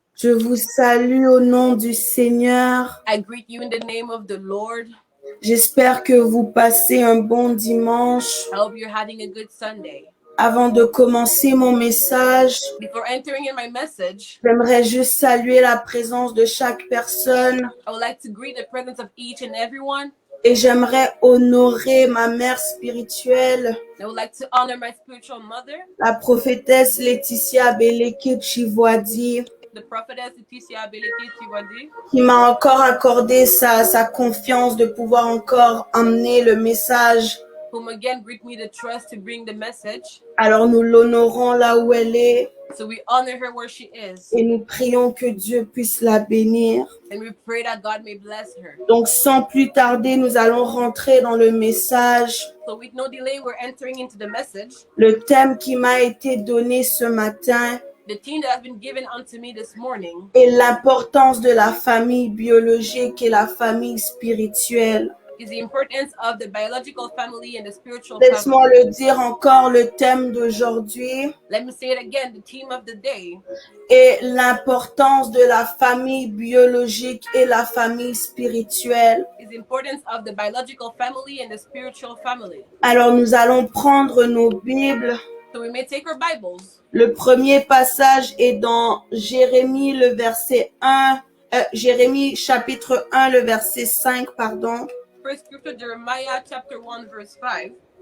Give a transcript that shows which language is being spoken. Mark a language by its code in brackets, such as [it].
[fr] Je vous salue au nom du Seigneur. [en] I greet you in the name of the Lord. [fr] J'espère que vous passez un bon dimanche. [en] I hope you're having a good Sunday. [fr] Avant de commencer mon message, [en] Before entering in my message, [fr] j'aimerais juste saluer la présence de chaque personne [en] I would like to greet the presence of each and everyone. [fr] et j'aimerais honorer ma mère spirituelle, [en] I would like to honor my spiritual mother, [fr] la prophétesse Laetitia Beleke Chivoadi, [en] the prophetess Laetitia Abeleke Tivadi, [fr] qui m'a encore accordé sa confiance de pouvoir encore emmener le message. [en] whom again greet me the trust to bring the message. [fr] Alors nous l'honorons là où elle est [en] So we honor her where she is, [fr] et nous prions que Dieu puisse la bénir. [en] and we pray that God may bless her. [fr] Donc sans plus tarder, nous allons rentrer dans le message. [en] So with no delay, we're entering into the message. [fr] Le thème qui m'a été donné ce matin [en] The theme that has been given unto me this morning [fr] est l'importance de la famille biologique et la famille spirituelle. [en] is the importance of the biological family and the spiritual [fr] Laisse-moi [en] family. [fr] le dire encore, le thème d'aujourd'hui [en] Let me say it again, the theme of the day [fr] est l'importance de la famille biologique et la famille spirituelle. [en] is the importance of the biological family and the spiritual family. [fr] Alors nous allons prendre nos Bibles. [en] So we may take our Bibles. [fr] Le premier passage est dans Jérémie, le verset 1, Jérémie chapitre 1, le verset 5, pardon. [en] First scripture, Jeremiah chapter 1, verse 5.